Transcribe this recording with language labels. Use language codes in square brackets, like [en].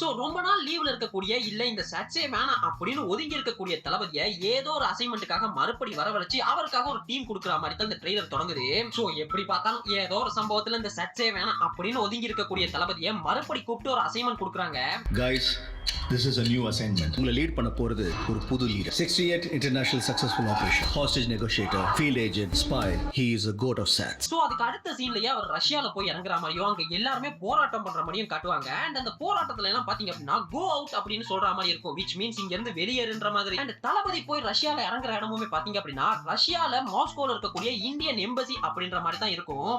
[ta] So ரொம்ப நாள் லீவ்ல இருக்கக்கூடிய இல்ல இந்த SATSே வேணாம் அப்படின்னு ஒதுங்கி இருக்கக்கூடிய தளபதியை ஏதோ ஒரு அசைன்மெண்ட்டுக்காக மறுபடி வரவழைச்சு அவருக்காக ஒரு டீம் கொடுக்குற மாதிரி தான் இந்த ட்ரெய்லர் தொடங்குது. சோ எப்படி பார்த்தாலும் ஏதோ ஒரு சம்பவத்துல இந்த SATSே வேணாம் அப்படின்னு ஒதுங்கி இருக்கக்கூடிய தளபதியை மறுபடி கூப்பிட்டு ஒரு அசைன்மெண்ட் கொடுக்குறாங்க. [en] Guys, this is a new assignment. [ta] உங்களை லீட் பண்ண போறது ஒரு புது leader. [en] 68 international successful operation. Hostage negotiator, field agent, spy. He is a goat of SATS. [ta] So அதுக்கு அடுத்த சீன்லயே அவர் ரஷ்யால போய் இறங்குற மாதிரியும் அங்க எல்லாருமே போராட்டம் பண்ற மாதிரியும் காட்டுவாங்க. அண்ட் அந்த போராட்டத்துல எல்லாம் பாத்தீங்க அப்படின்னா கோ அவுட் அப்படின்னு சொல்ற மாதிரி இருக்கும், [en] which means [ta] இங்க இருந்து வெளியேறுன்ற மாதிரி. அண்ட் தளபதி போய் ரஷ்யால இறங்குற இடமுமே பாத்தீங்க அப்படின்னா ரஷ்யால மாஸ்கோல இருக்கக்கூடிய இந்தியன் எம்பசி அப்படின்ற மாதிரி தான் இருக்கும்.